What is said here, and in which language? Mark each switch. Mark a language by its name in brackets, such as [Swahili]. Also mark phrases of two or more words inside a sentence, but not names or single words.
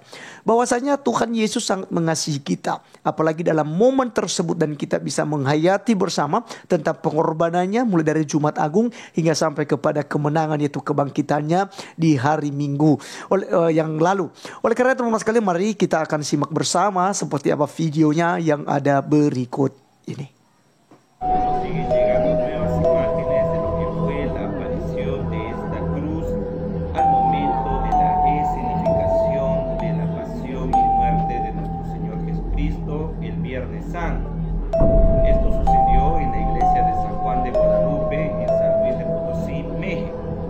[Indonesian] Bahwasanya Tuhan Yesus sangat mengasihi kita. Apalagi dalam momen tersebut, dan kita bisa menghayati bersama tentang pengorbanannya mulai dari Jumat Agung hingga sampai kepada kemenangan, yaitu kebangkitannya di hari Minggu yang lalu. Oleh karena itu teman-teman sekalian, mari kita akan simak bersama seperti apa videonya yang ada berikut ini. [Spanish] Esto sucedió en la iglesia de San Juan de Guadalupe en San Luis de Potosí, México.